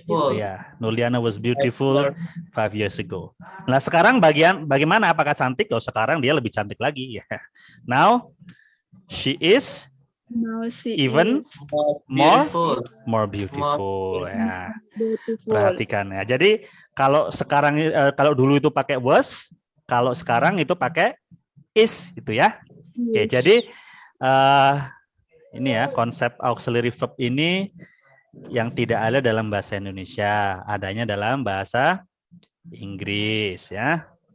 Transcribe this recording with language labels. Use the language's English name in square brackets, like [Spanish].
[English] Ya, Nurliana was beautiful 5 years ago. [Indonesian] Nah, sekarang bagaimana apakah cantik? Oh, sekarang dia lebih cantik lagi ya. [English] Now she is even more beautiful. [Indonesian] Ya. Perhatikan ya. Jadi kalau sekarang kalau dulu itu pakai was, kalau sekarang itu pakai is gitu ya. Oke, jadi ini ya konsep auxiliary verb ini yang tidak ada dalam bahasa Indonesia, adanya dalam bahasa Inggris ya.